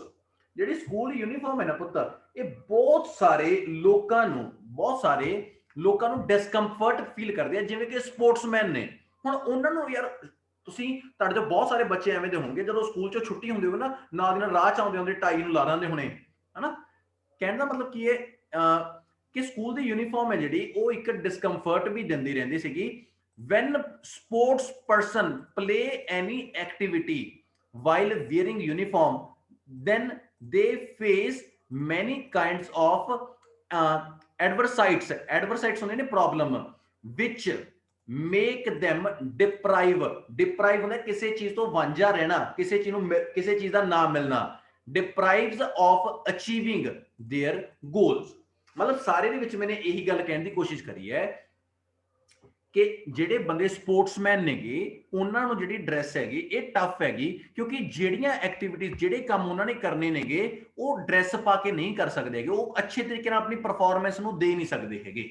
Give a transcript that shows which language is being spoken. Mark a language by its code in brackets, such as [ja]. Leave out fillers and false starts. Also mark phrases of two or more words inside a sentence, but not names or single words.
[pa] ਜਿਹੜੀ [en] school uniform [pa] ਹੈ ਨਾ ਪੁੱਤ, ਇਹ ਬਹੁਤ ਸਾਰੇ ਲੋਕਾਂ ਨੂੰ [en] discomfort feel [pa] ਕਰਦੇ ਆ, ਜਿਵੇਂ ਕਿ ਸਪੋਰਟਸਮੈਨ ਨੇ। ਹੁਣ ਉਹਨਾਂ ਨੂੰ ਯਾਰ ਤੁਸੀਂ, ਤੁਹਾਡੇ ਚੋਂ ਬਹੁਤ ਸਾਰੇ ਬੱਚੇ ਐਵੇਂ ਦੇ ਹੋਣਗੇ ਜਦੋਂ ਸਕੂਲ ਚੋਂ ਛੁੱਟੀ ਹੁੰਦੀ ਹੋਵੇ ਨਾ, ਨਾਲ ਦੀ ਨਾਲ ਰਾਹ ਚ ਆਉਂਦੇ ਟਾਈ ਨੂੰ ਲਾ ਦਿੰਦੇ ਹੋਣੇ, ਹਨਾ। ਕਹਿਣ ਦਾ ਮਤਲਬ ਕੀ ਹੈ ਕਿ ਸਕੂਲ ਦੀ ਯੂਨੀਫਾਰਮ ਹੈ ਜਿਹੜੀ ਉਹ ਇੱਕ ਡਿਸਕੰਫਰਟ ਵੀ ਦਿੰਦੀ ਰਹਿੰਦੀ ਸੀਗੀ। [en] when sports person play any activity while wearing uniform, then they face many kinds of adversities [pa] ਹੁੰਦੇ ਨੇ [en] problem, which make them deprive [pa] ਹੁੰਦਾ ਕਿਸੇ ਚੀਜ਼ ਤੋਂ ਵਾਂਝਾ ਰਹਿਣਾ, ਕਿਸੇ ਚੀਜ਼ ਦਾ ਨਾ ਮਿਲਣਾ, [en] deprives of achieving their goals। [pa] ਮਤਲਬ ਸਾਰੇ ਦੇ ਵਿੱਚ ਮੈਨੇ ਇਹੀ ਗੱਲ ਕਹਿਣ ਦੀ ਕੋਸ਼ਿਸ਼ ਕਰੀ ਹੈ ਕਿ ਜਿਹੜੇ ਬੰਦੇ ਸਪੋਰਟਸਮੈਨ ਨੇਗੇ ਉਹਨਾਂ ਨੂੰ ਜਿਹੜੀ ਡਰੈਸ ਹੈਗੀ ਇਹ ਟਫ ਹੈਗੀ, ਕਿਉਂਕਿ ਜਿਹੜੀਆਂ ਐਕਟੀਵਿਟੀਜ਼ ਜਿਹੜੇ ਕੰਮ ਉਹਨਾਂ ਨੇ ਕਰਨੇ ਨੇਗੇ ਉਹ ਡਰੈਸ ਪਾ ਕੇ ਨਹੀਂ ਕਰ ਸਕਦੇ ਹੈਗੇ, ਉਹ ਅੱਛੇ ਤਰੀਕੇ ਨਾਲ ਆਪਣੀ ਪਰਫਾਰਮੈਂਸ ਨੂੰ ਦੇ ਨਹੀਂ ਸਕਦੇ ਹੈਗੇ।